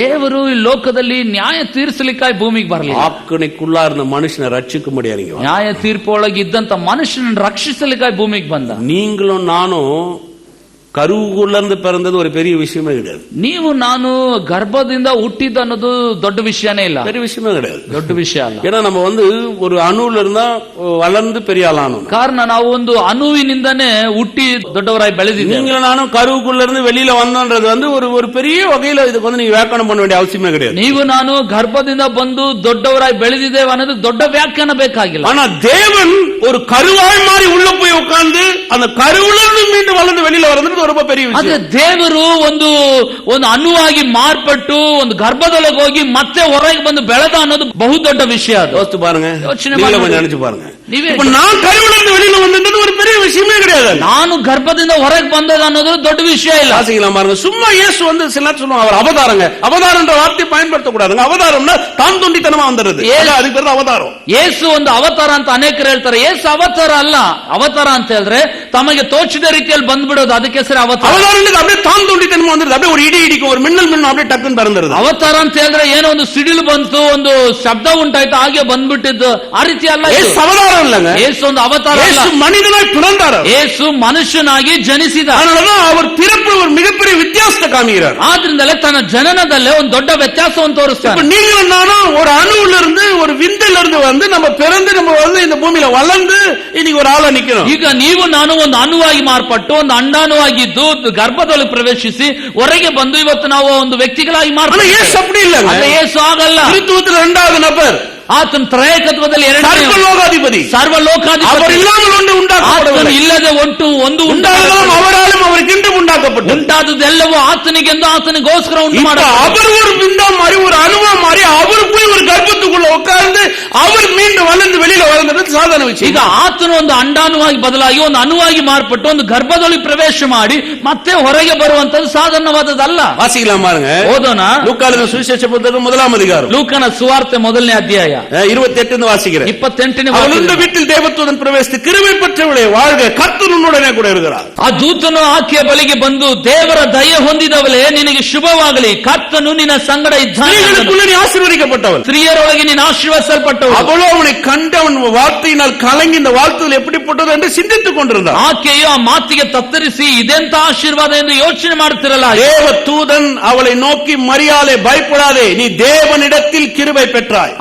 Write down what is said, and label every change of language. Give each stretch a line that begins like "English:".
Kannada: ದೇವರು ಈ ಲೋಕದಲ್ಲಿ ನ್ಯಾಯ ತೀರಿಸಲಿಕ್ಕಾಗಿ ಭೂಮಿಗೆ ಬರಲಿಲ್ಲ,
Tamil: ஆக்கினைக்குள்ளா இருந்த மனுஷனை ரட்சிக்கும்படி இறங்கிவார்.
Kannada: ನ್ಯಾಯ ತೀರ್ಪೊಳಗೆ ಇದ್ದಂತ ಮನುಷ್ಯನನ್ನು ರಕ್ಷಿಸಲಿಕ್ಕಾಗಿ ಭೂಮಿಗೆ ಬಂದ.
Tamil: நீங்களும் நானும் ಕರುವಿನಿಂದ பிறந்தது ஒரு பெரிய விஷயமே கிடையாது.
Kannada: ನೀವು ನಾನು ಗರ್ಭದಿಂದ ಹುಟ್ಟಿದ ಅನ್ನೋದು ದೊಡ್ಡ ವಿಷಯನೇ ಇಲ್ಲ,
Tamil: பெரிய விஷயமே கிடையாது,
Kannada: ದೊಡ್ಡ ವಿಷಯ ಅಲ್ಲ.
Tamil: ஏன்னா நம்ம ஒரு அணுல இருந்தா வளர்ந்து பெரிய ஆளானோம்.
Kannada: ಕಾರಣ ನಾವು ಒಂದು ಅಣುವಿನಿಂದನೇ ಹುಟ್ಟಿ ದೊಡ್ಡವರಾಗಿ ಬೆಳೆದಿದ್ದೀವಿ.
Tamil: நீங்களும் நானும் கருவுக்குள்ள இருந்து வெளியில வந்தோன்றது ஒரு பெரிய வகையில இதுக்கு நீங்க வியாக்கியானம் பண்ண வேண்டிய அவசியமே கிடையாது.
Kannada: ನೀವು ನಾನು ಗರ್ಭದಿಂದ ಬಂದು ದೊಡ್ಡವರಾಗಿ ಬೆಳೆದಿದ್ದೇವೆ ಅನ್ನೋದು ದೊಡ್ಡ ವ್ಯಾಖ್ಯಾನ ಬೇಕಾಗಿಲ್ಲ.
Tamil: ஆனா தேவன் ஒரு கருவாய் மாதிரி உள்ள போய் உட்கார்ந்து அந்த கருவுல இருந்து மீண்டும் வளர்ந்து வெளியில வரது ரொம்ப பெரிய விஷயம்.
Kannada: ಅದೇ ದೇವರು ಒಂದು ಅಣುವಾಗಿ ಮಾರ್ಪಟ್ಟು ಒಂದು ಗರ್ಭದೊಳಗೆ ಹೋಗಿ ಮತ್ತೆ ಹೊರಗೆ ಬಂದು ಬೆಳೆದ ಅನ್ನೋದು ಬಹು ದೊಡ್ಡ ವಿಷಯ. ಅದು
Tamil: யோசிச்சு பாருங்க,
Kannada: ಯೋಚನೆ
Tamil: கொஞ்சம் நினைச்சு பாருங்க. இப்ப நான் கருவிலிருந்து வெளியில வந்தது ஒரு பெரிய விஷயமே கிடையாது.
Kannada: ನಾನು ಗರ್ಭದಿಂದ ಹೊರಗೆ ಬಂದದ ಅನ್ನೋದು ದೊಡ್ಡ ವಿಷಯ ಇಲ್ಲ.
Tamil: வாசிக்கலாம் பாருங்க. சும்மா இயேசு வந்து சில சொல்லுவாங்க அவர் அவதாரங்க. அவதாரம் என்ற வார்த்தை பயன்படுத்த கூடாதுங்க. அவதாரம்னா தான் தோண்டித்தனமா வந்துருது. அதுக்கு பேர் அவதாரம்.
Kannada: ಯೇಸು ಒಂದು ಅವತಾರ ಅಂತ ಅನೇಕರು ಹೇಳ್ತಾರೆ. ಯೇಸು ಅವತಾರ ಅಲ್ಲ. ಅವತಾರ ಅಂತ ಹೇಳಿದ್ರೆ ತಮಗೆ ತೋಚಿದ ರೀತಿಯಲ್ಲಿ ಬಂದ್ಬಿಡೋದು, ಅದಕ್ಕೆ ಹೆಸರು ಅವತಾರ.
Tamil: ಅವತಾರ அப்படியே தான் தோண்டித்தனமா வந்துருது. அப்படியே ஒரு இடி இடிக்கும், ஒரு மின்னல் மின்னும், அப்படியே டக்குன்னு பறந்துருது.
Kannada: ಅವತಾರ ಅಂತ ಹೇಳಿದ್ರೆ ಏನೋ ಒಂದು ಸಿಡಿಲು ಬಂತು, ಒಂದು ಶಬ್ದ ಉಂಟಾಯ್ತು, ಹಾಗೆ ಬಂದ್ಬಿಟ್ಟಿದ್ದು, ಆ ರೀತಿ ಅಲ್ಲ.
Tamil: ಯೇಸು ಅವತಾರ இல்லங்க.
Kannada: ಯೇಸು ಒಂದು ಅವತಾರ ಅಲ್ಲ.
Tamil: ಯೇಸು ಮನುಷ್ಯನಾಗಿ பிறந்தார்.
Kannada: ಯೇಸು ಮನುಷ್ಯನಾಗಿ ಜನಿಸಿದ.
Tamil: அதனாலதான் அவர் பிறப்பு ஒரு மிகப்பெரிய வித்தியாசத்தை காமிக்கிறார்.
Kannada: ಆದ್ರಿಂದಲೇ ತನ್ನ ಜನನದಲ್ಲೇ ಒಂದು ದೊಡ್ಡ ವ್ಯತ್ಯಾಸವನ್ನು ತೋರಿಸ್ತಾನೆ.
Tamil: நீங்களும் நானும் ஒரு அணுவுல இருந்து, ஒரு விந்தில இருந்து வந்து நம்ம பிறந்து நம்ம வந்து இந்த பூமியில வளர்ந்து இன்னைக்கு ஒரு ஆளா நிக்கிறோம்.
Kannada: ಈಗ ನೀವು ನಾನು ಒಂದು ಅಣುವಾಗಿ ಮಾರ್ಪಟ್ಟು ಒಂದು ಅಂಡಾಣುವಾಗಿದ್ದು ಗರ್ಭದೊಳಗೆ ಪ್ರವೇಶಿಸಿ ಹೊರಗೆ ಬಂದು ಇವತ್ತು ನಾವು ಒಂದು ವ್ಯಕ್ತಿಗಳಾಗಿ ಮಾರ್ಪಟ್ಟು.
Tamil: ಯೇಸು அப்படி இல்ல.
Kannada: ಯೇಸು ಆಗಲ್ಲ.
Tamil: கிறிஸ்துவத்தில் இரண்டாவது நபர்.
Kannada: ಆತನ ತ್ರೈಕತ್ವದಲ್ಲಿ ಎರಡನೇ ಸರ್ವಲೋಕಾಧಿಪತಿ. ಸರ್ವಲೋಕಾಧಿಪತಿ.
Tamil: அவர் இல்லாமல் ஒன்று உண்டாக்கப்படவில்லை.
Kannada: ಇಲ್ಲದೆ ಒಂದು
Tamil: உண்டாಗலாம், அவராலும் அவருக்கென்று உண்டாக்கப்பட்டது.
Kannada: ಉಂಟಾದದೆಲ್ಲವೂ ಆತನಿಗೆಂದು ಆತನಿಗೋಸ್ಕರ ಉಂಟು ಮಾಡ.
Tamil: அவர் ஒரு பிண்டா மாறி, ஒரு அணுவா மாறி, அவர் போய் ஒரு கர்ப்பத்துக்குள்ள உட்கார்ந்து அவர் மீண்டும் வளர்ந்து வெளியில வளர்ந்தது சாதாரண விஷயம்.
Kannada: ಈಗ ಆತನು ಒಂದು ಅಂಡಾಣುವಾಗಿ ಬದಲಾಗಿ ಒಂದು ಅಣುವಾಗಿ ಮಾರ್ಪಟ್ಟು ಒಂದು ಗರ್ಭದೊಳಗೆ ಪ್ರವೇಶ ಮಾಡಿ ಮತ್ತೆ ಹೊರಗೆ ಬರುವಂತದ್ದು ಸಾಧಾರಣವಾದದಲ್ಲ.
Tamil: வாசிக்கலாம் பாருங்க.
Kannada: ಓದೋಣ.
Tamil: லூக்காவின் சுவிசேஷ புத்தகம் 1ஆம் அதிகாரம்.
Kannada: ಲೂಕನ ಸುವಾರ್ತೆ 1ನೇ ಅಧ್ಯಾಯ
Tamil: 28 வாசிக்கிறேன்.
Kannada: 28ನೇ
Tamil: அவளுடைய வீட்டில் தேவதூதன் பிரவேசித்து கிருபை பெற்றவளே வாழ்க, கர்த்தர் உன்னுடனே கூட இருக்கிறார்.
Kannada: ಆ ದೂತನು ಆಕೆಯ ಬಳಿಗೆ ಬಂದು ದೇವರ ದಯೆ ಹೊಂದಿದವಳೇ ನಿನಗೆ ಶುಭವಾಗಲಿ, ಕರ್ತನು ನಿನ್ನ ಸಂಗಡ ಇದ್ದಾನೆ.
Tamil: நீ ஆசீர்வதிக்கப்பட்டவள்.
Kannada: ಸ್ತ್ರೀಯರೊಳಗೆ ನೀನು ಆಶೀರ್ವದಿಸಲ್ಪಟ್ಟವಳು.
Tamil: அவளோ அவனை கண்டு அவன் வார்த்தையினால் கலங்கி இந்த வாழ்த்துதல் எப்படிப்பட்டது என்று சிந்தித்துக் கொண்டிருந்தார்.
Kannada: ಆಕೆಯು ಆ ಮಾತಿಗೆ ತತ್ತರಿಸಿ ಇದೆಂತ ಆಶೀರ್ವಾದ ಎಂದು ಯೋಚನೆ ಮಾಡುತ್ತಿರಲ್ಲ.
Tamil: தேவதூதன் அவளை நோக்கி மரியாளே பயப்படாதே, நீ தேவனிடத்தில் கிருபை பெற்றாய்.